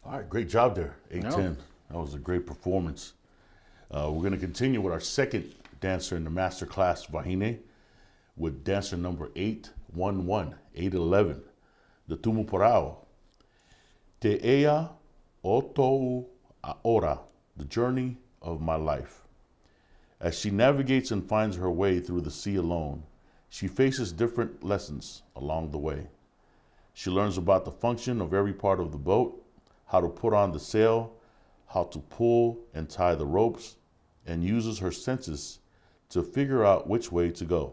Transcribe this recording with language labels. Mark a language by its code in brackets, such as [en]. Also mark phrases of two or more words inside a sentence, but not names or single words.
[en] great job there. 8-10. That was a great performance. We're going to continue with our second dancer in the master class, Vahine, with dancer number 811, 811, the Tumuparao. [ty] Te ea otou aora, [en] the journey of my life. As she navigates and finds her way through the sea alone, she faces different lessons along the way. She learns about the function of every part of the boat, how to put on the sail, how to pull and tie the ropes, and uses her senses to figure out which way to go.